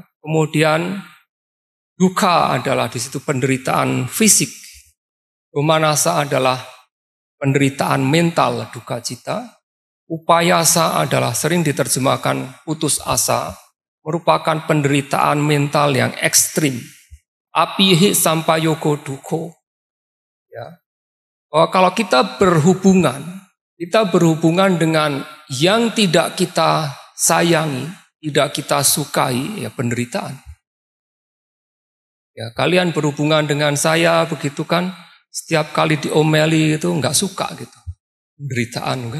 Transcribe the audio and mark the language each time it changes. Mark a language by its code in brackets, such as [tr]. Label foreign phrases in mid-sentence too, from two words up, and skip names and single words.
[id] Kemudian duka adalah di situ penderitaan fisik. Domanasa adalah penderitaan mental, duka cita. Upayasa adalah sering diterjemahkan putus asa, merupakan penderitaan mental yang ekstrim. [pi] Apihi sampayoko duko. [id] Ya. Kalau kita berhubungan dengan yang tidak kita sayangi, tidak kita sukai, ya penderitaan. Ya, kalian berhubungan dengan saya begitu kan, setiap kali diomeli itu nggak suka gitu, penderitaan kan.